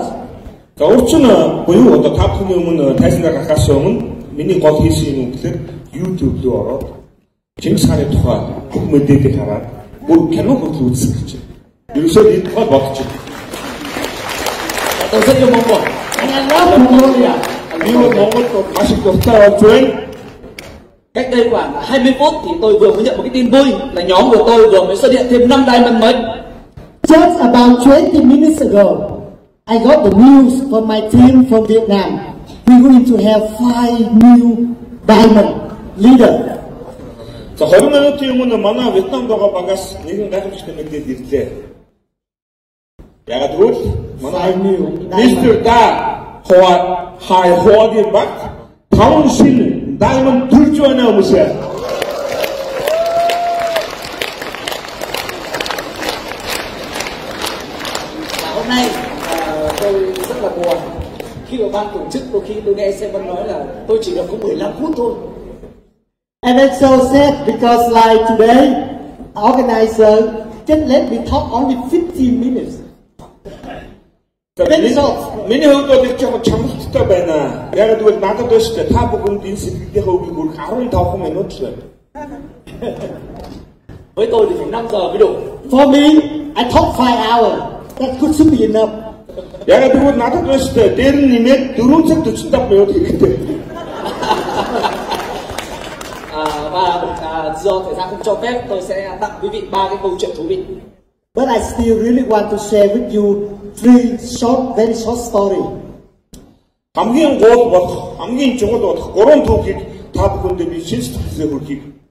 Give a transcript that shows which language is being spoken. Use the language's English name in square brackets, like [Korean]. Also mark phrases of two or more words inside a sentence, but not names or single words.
[Mongolian] За урчин буюу одоо та бүхний өмнө тайзнаа гарахаас өмнө миний гол хийсэн юм гэхээр YouTube руу ороод Чингис хааны тухай бүх мэдээллийг хараад бүр кино хөтлөө үзэх гэж. Ерөөсөө энэ тухай бодож байна. Одоо зөв юм уу? [English] And I love Mongolia. [Mongolian] Би Монголд маш их дуртай болж байна. [Vietnamese] Cách đây khoảng 20 phút thì tôi vừa mới nhận một cái tin vui là nhóm của tôi vừa mới xuất hiện thêm 5 diamond mới. [English] Just about 20 minutes ago, I got the news from my team from Vietnam. We're going to have 5 new diamond leaders. [Mongolian] За 20 минутын өмнө манай Вьетнамд байгаа багаас нэгэн гайхамшигтай мэдээд ирлээ. Ягаад гэвэл манай Мистер Да хоогийн баг 5 шин diamond төрж байна хүмүүсээ. [Vietnamese] Hôm nay tôi rất là buồn khi mà ban tổ chức đôi khi tôi nghe Seven nói là tôi chỉ được có 15 phút thôi. [English] And it's so sad because like today, organizer just let me talk only 15 minutes. Very short. [Mongolian] Миний хувьд бол их жоохон чамлалтай байна. Яг тэгвэл надад биш та бүхэнд энэ сэтгэлийн хөвгийг хүрэх 15 минут л байна. [Vietnamese] Với tôi thì phải 5 giờ mới đủ. [English] For me, I talk 5 hours. That should be enough. [Mongolian] Яг тэгвэл надад биш дээр нь нэмээд 4 цаг 45 минут хэрэгтэй. [Vietnamese] Và do thời gian không cho phép, tôi sẽ tặng quý vị 3 cái câu chuyện thú vị. [English] But I still really want to share with you 3 short, very short story. [Mongolian] Хамгийн гол болох, хамгийн чухал болох 3 түүхийг та бүхэндээ би шинэ сэтгэлээр хүргэе.